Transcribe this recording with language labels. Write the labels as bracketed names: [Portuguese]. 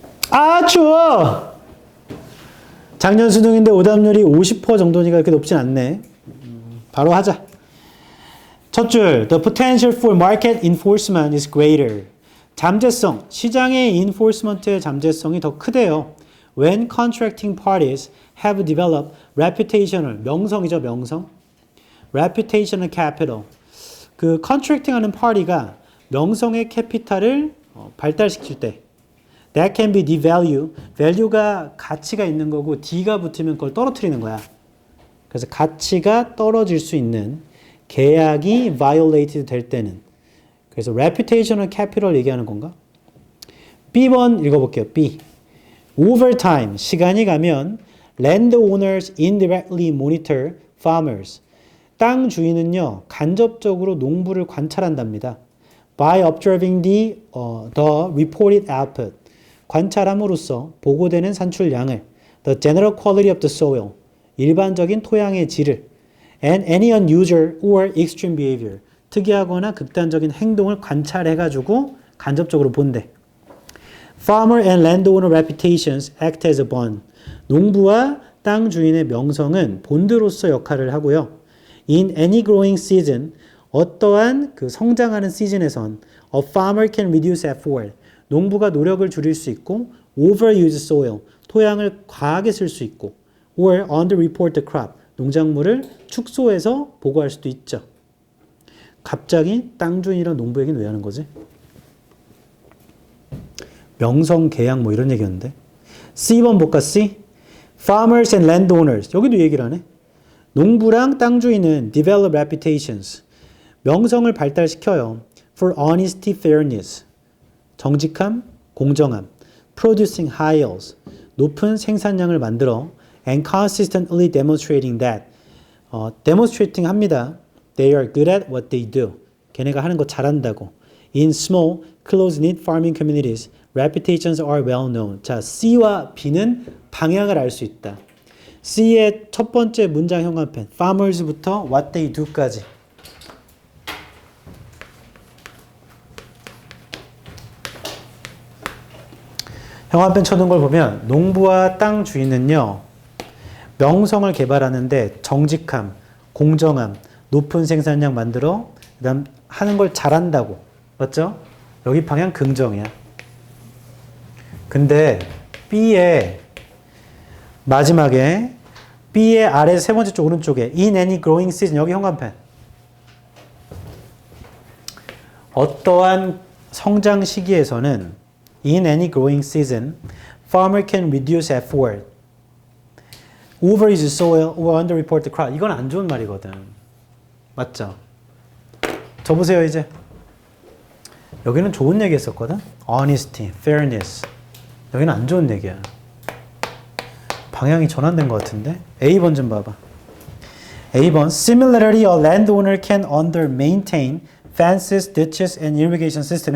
[Korean] 아, 추워! 작년 수능인데 오답률이 50% 정도니까 그렇게 높진 않네. 바로 하자. [English] 첫 줄, the potential for market enforcement is greater. [Korean] 잠재성, 시장의 enforcement의 잠재성이 더 크대요. [English] When contracting parties have developed reputational, 명성이죠, 명성. reputational capital. [Korean] 그 contracting 하는 파티가 명성의 캐피탈을 발달시킬 때 that can be devalue. value가 가치가 있는 거고 D가 붙으면 그걸 떨어뜨리는 거야. 그래서 가치가 떨어질 수 있는 계약이 violated 될 때는 그래서 reputational capital 얘기하는 건가? B번 읽어볼게요. B. [English] Over time, 시간이 가면 landowners indirectly monitor farmers. [Korean] 땅 주인은요, 간접적으로 농부를 관찰한답니다. [English] By observing the reported output. 관찰함으로써 보고되는 산출량을 the general quality of the soil. 일반적인 토양의 질을 and any unusual or extreme behavior. [Korean] 특이하거나 극단적인 행동을 관찰해가지고 간접적으로 본대. [English] Farmer and landowner reputations act as a bond. [Korean] 농부와 땅 주인의 명성은 본드로서 역할을 하고요. [English] In any growing season, 어떠한 그 성장하는 시즌에선 a farmer can reduce effort. [Korean] 농부가 노력을 줄일 수 있고 overuse soil. 토양을 과하게 쓸 수 있고 or underreport the crop. 농작물을 축소해서 보고할 수도 있죠. 갑자기 땅 주인이랑 농부 얘기는 왜 하는 거지? 명성, 계약 뭐 이런 얘기였는데. C번 볼까? C. [English] Farmers and landowners. [Korean] 여기도 얘기를 하네. 농부랑 땅 주인은 develop reputations. [English] 명성을 발달시켜요. For honesty, fairness. 정직함, 공정함. Producing high yields. 높은 생산량을 만들어 and consistently demonstrating that. [Korean] demonstrating 합니다. [English] They are good at what they do. [Korean] 걔네가 하는 거 잘한다고. [English] In small, close-knit farming communities, reputations are well known. [Korean] 자, C와 B는 방향을 알 수 있다. C의 첫 번째 문장 현관펜, farmers부터 what they do 까지. 현관펜 쳐둔 걸 보면 농부와 땅 주인은요. 명성을 개발하는데 정직함, 공정함, 높은 생산량 만들어 그다음 하는 걸 잘한다고. 맞죠? 여기 방향 긍정이야. 근데 B의 마지막에 B의 아래 세 번째 쪽 오른쪽에 in any growing season 여기 현관펜. [English] 어떠한 성장 시기에서는 in any growing season farmer can reduce effort. [Korean] overuse soil or underreport the crop. 이건 안 좋은 말이거든. 맞죠? 저 보세요 이제. 여기는 좋은 얘기 했었거든. honesty, fairness. 여기는 안 좋은 얘기야. 방향이 전환된 것 같은데. A번 좀 봐봐. A번. [English] Similarly, a landowner can under maintain fences, ditches, and irrigation system.